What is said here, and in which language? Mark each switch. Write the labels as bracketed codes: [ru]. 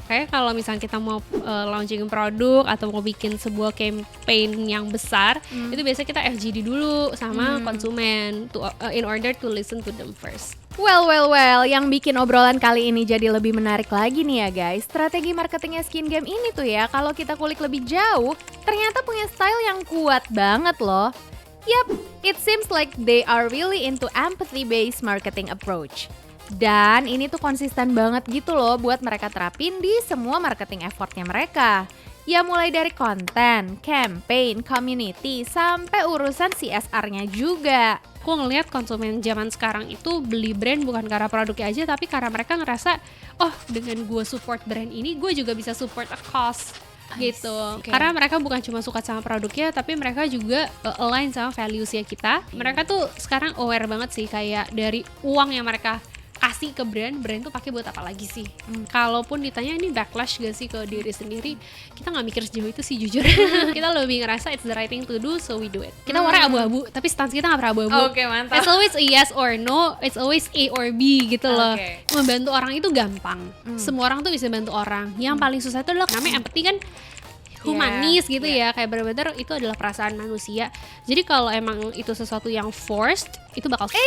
[id] Kayak kalau misalnya kita mau launching produk atau mau bikin sebuah campaign yang besar, itu biasanya kita FGD dulu sama konsumen [en] in order to listen to them first. [id] Well, yang bikin obrolan kali ini jadi lebih menarik lagi nih ya guys. Strategi marketingnya Skin Game ini tuh ya, kalau kita kulik lebih jauh, ternyata punya style yang kuat banget loh. [en] Yup, it seems like they are really into empathy-based marketing approach. [id] Dan ini tuh konsisten banget gitu loh buat mereka terapin di semua marketing effortnya mereka. Ya mulai dari konten, campaign, community, sampai urusan CSR-nya juga. Aku ngelihat konsumen zaman sekarang itu beli brand bukan karena produknya aja, tapi karena mereka ngerasa, oh dengan gue support brand ini, gue juga bisa support [en] a cause [id] gitu. Karena mereka bukan cuma suka sama produknya, tapi mereka juga align sama values-nya kita. Mereka tuh sekarang aware banget sih, kayak dari uang yang mereka kasih ke brand tuh pakai buat apa lagi sih? Kalaupun ditanya ini backlash gak sih ke diri sendiri, kita nggak mikir sejauh itu sih jujur. Kita lebih ngerasa [en] it's the right thing to do, so we do it. [id] Kita warnanya abu-abu, tapi stance kita nggak pernah abu-abu. Oke, mantap. [en] It's always a yes or no, it's always A or B [id] gitu loh. Membantu orang itu gampang. Semua orang tuh bisa bantu orang. Yang paling susah itu adalah namanya empathy kan. Humanis gitu ya, kayak bener-bener itu adalah perasaan manusia. Jadi kalau emang itu sesuatu yang forced, itu bakal